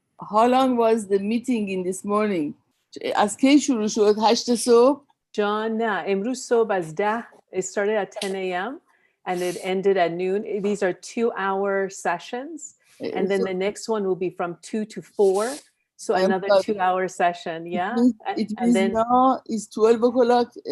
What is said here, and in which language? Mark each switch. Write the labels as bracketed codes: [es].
[en] How long was the meeting in this morning? [fa] از کی شروع شد؟ 8 صبح؟ John, نه امروز صبح از 10. [en] It started at 10 a.m. and it ended at noon. These are 2-hour sessions. And then the next one will be from 2 to 4. So another 2-hour session. Yeah. It means then, now it's 12 o'clock